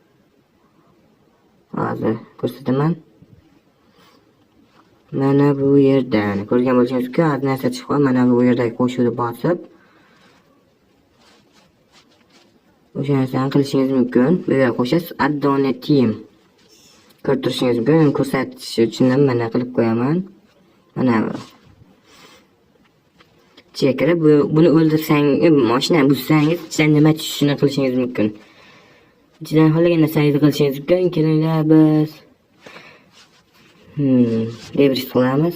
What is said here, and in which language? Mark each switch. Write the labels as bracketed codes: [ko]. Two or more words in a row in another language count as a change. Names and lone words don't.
[uz] Hozir ko'rsataman. Mana bu yerdan ko'rgan bo'lsangiz-ku, hozir narsa chiqib, mana bu yerdagi qo'shuvni bosib o'sha narsani qilishingiz mumkin. Bu yerga qo'shasiz [en] add-on team. [uz] Ko'rib turishingiz mumkin. Ko'rsatish uchun ham mana qilib qo'yaman. Mana bu. Chekirib buni o'ldirsangiz, mashinani buzsangiz, ichidan nima tushishini qilishingiz mumkin. Ichidan xohlagan narsangizni qilishingiz mumkin. Kelinglar biz debris qilamiz.